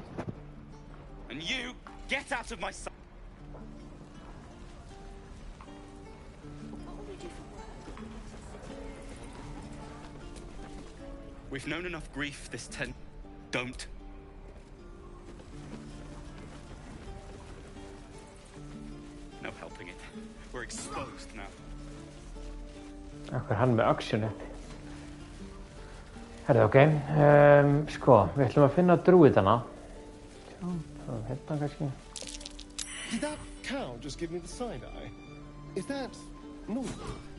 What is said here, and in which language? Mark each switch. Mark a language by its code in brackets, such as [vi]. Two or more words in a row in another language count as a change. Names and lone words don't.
[en] And you, get out of my sight! We've known enough grief this Don't. No helping it. We're exposed now. [is] Akkur hann með action uppi. Herðu, ok. Sko, við ætlum að finna drúidana. Sjá, það hérna kannski. [en] Did that cow just give me the side eye? Is that normal?